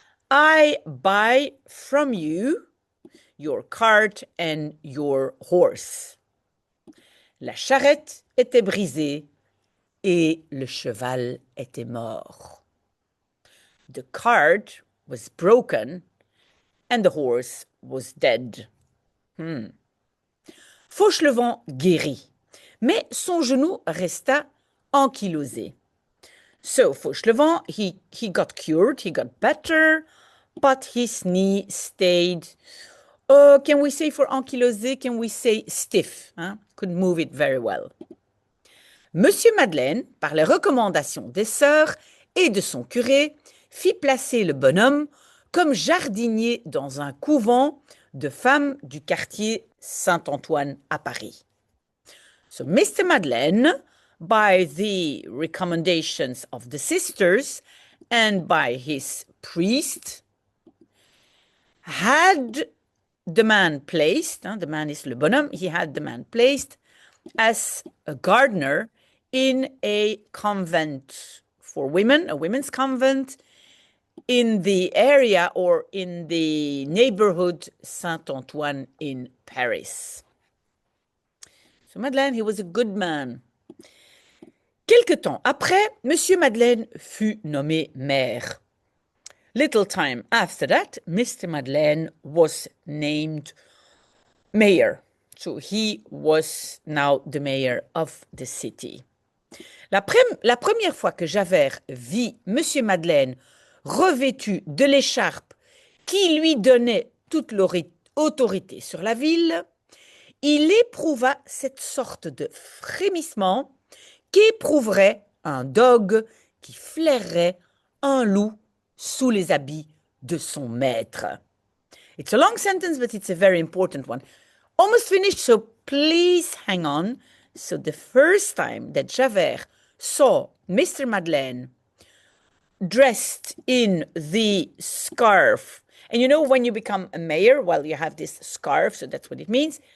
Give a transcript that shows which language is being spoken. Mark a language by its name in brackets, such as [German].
[English] I buy from you your cart and your horse. [French] La charrette était brisée et le cheval était mort. [English] The cart was broken and the horse was dead. [French] Fauchelevent guérit, mais son genou resta ankylosé. [English] So Fauchelevent, he got cured, he got better, but his knee stayed, can we say for [French] ankylosé, [English] can we say stiff? Couldn't move it very well. [French] Monsieur Madeleine, par les recommandations des sœurs et de son curé, fit placer le bonhomme comme jardinier dans un couvent de femmes du quartier Saint-Antoine à Paris. [English] So Mr. Madeleine, by the recommendations of the sisters and by his priest, had the man placed, the man is [French] le bonhomme, [English] he had the man placed as a gardener in a convent for women, a women's convent, in the area or in the neighborhood Saint-Antoine in Paris. So Madeleine, he was a good man. [French] Quelque temps après, Monsieur Madeleine fut nommé maire. [English] Little time after that, Mr. Madeleine was named mayor, So he was now the mayor of the city. [French] La première fois que Javert vit Monsieur Madeleine revêtu de l'écharpe qui lui donnait toute l'autorité sur la ville, il éprouva cette sorte de frémissement qu'éprouverait un dogue qui flairerait un loup sous les habits de son maître. [English] It's a long sentence, but it's a very important one. Almost finished, so please hang on. So the first time that Javert saw Mr. Madeleine dressed in the scarf, and you know when you become a mayor, well, you have this scarf, so that's what it means.